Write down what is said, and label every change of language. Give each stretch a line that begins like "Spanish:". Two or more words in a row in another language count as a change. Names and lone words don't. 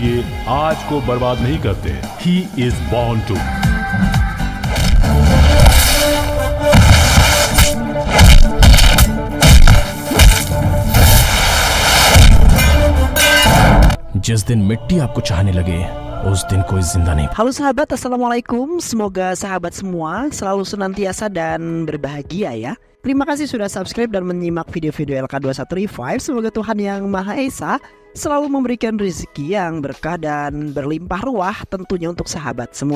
Hindi: ये आज को बर्बाद नहीं करते,
English: he is born to.
Hindi: जिस दिन मिट्टी आपको चाहने लगे, उस दिन कोई जिंदा नहीं।
Indonesian: Halo sahabat, assalamualaikum. Semoga sahabat semua selalu senantiasa dan berbahagia ya. Terima kasih sudah subscribe dan menyimak video-video LK21 Revive. Semoga Tuhan Yang Maha Esa selalu memberikan rezeki yang berkah dan berlimpah ruah tentunya untuk sahabat semua.